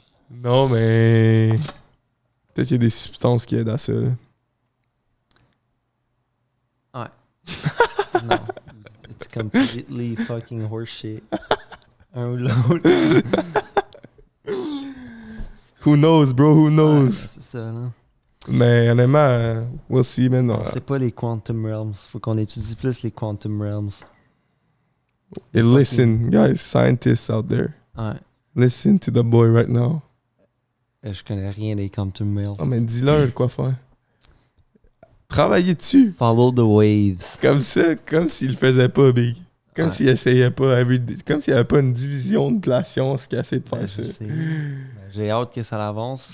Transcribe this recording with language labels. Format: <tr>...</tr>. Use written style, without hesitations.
<fr>Non, mais... Peut-être qu'il y a des substances qui aident à ça, là. Ouais. Non.</fr> <en>It's completely fucking horseshit.</en> <fr>Un ou l'autre.</fr> <en>Who knows, bro? Who knows?</en> <fr>Ouais, c'est ça, là. Mais honnêtement,</fr> <en>we'll see, man.</en> <fr>C'est pas les quantum realms. Faut qu'on étudie plus les quantum realms.</fr> <en>Et listen, guys, scientists out there.</en> <fr>Ouais.</fr> <en>Listen to the boy right now.</en> <fr>Je connais rien des quantum realms. Oh, mais dis-leur quoi faire. Travaillez dessus.</fr> <en>Follow the waves.</en> <fr>Comme ça, comme s'il le faisait pas, Big. Comme s'il essayait pas, comme s'il n'y avait pas une division de la science qui essaie de faire ça. J'ai hâte que ça avance.</fr>